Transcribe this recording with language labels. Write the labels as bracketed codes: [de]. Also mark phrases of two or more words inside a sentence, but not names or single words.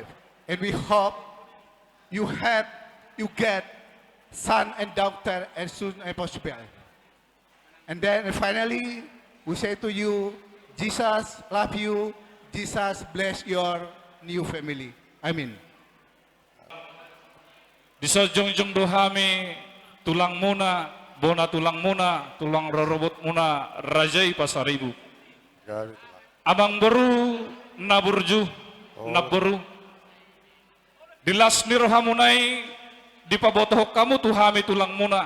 [en] And we hope you get son and daughter as soon as possible. And then finally, we say to you, Jesus love you, Jesus bless your new family. Amen. [bbc] Di sojong-jong dohami tulang muna, bona tulang muna, tulang rorobot muna, rajai pasaribu. Abang beru, naburju, naberu. Dilas ni rohamunai, di pabotoh kamu tuhami tulang muna.